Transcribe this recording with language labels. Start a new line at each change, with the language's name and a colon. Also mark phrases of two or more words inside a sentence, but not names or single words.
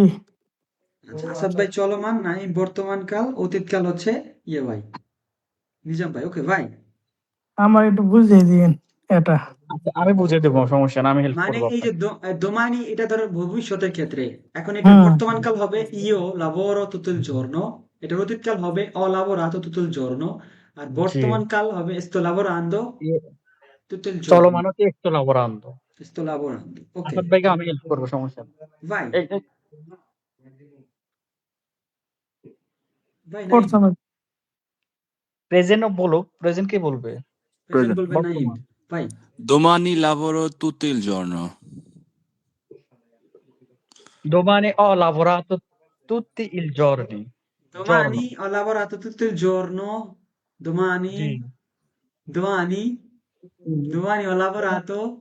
Bangla: আচ্ছা, আসাদ ভাই চলমান, নাই বর্তমান কাল, অতীত কাল হচ্ছে ইয়ে ভাই, নিজাম ভাই। ওকে ভাই, আমার একটু বুঝিয়ে দিন এটা। আচ্ছা, আমি বুঝে দেবো, সমস্যা না, আমি হেল্প মানে করবো এই যে আপনাকে। দোমানি, এটা ধরো ভবিষ্যতের ক্ষেত্রে। এখন এটার হুম। বর্তমান কাল হবে
Italian: io lavoro tutto il giorno,
Bangla: এটার অতীত কাল হবে
Italian: ho lavorato tutto il giorno,
Bangla: আর জি, বর্তমান কাল হবে
Italian: sto lavorando tutto il giorno,
Bangla: চলমানও কি একটু লাভরান্ত।
Italian: sto lavorando। ওকে
Bangla: আসাদ ভাইকে আমি হেল্প করবো, সমস্যা নেই। ভাই, এই ভাই নাই, প্রথমে প্রেজেন্ট বলো, প্রেজেন্ট কে বলবে? প্রেজেন্ট প্রয়োজন। বলবেন নাইম বর্তমান। ভাই।
Italian: Domani lavoro tutto il giorno. Domani ho lavorato tutti i giorni. Giorno. Domani ho lavorato tutto il giorno, domani, Sì. domani, domani ho lavorato.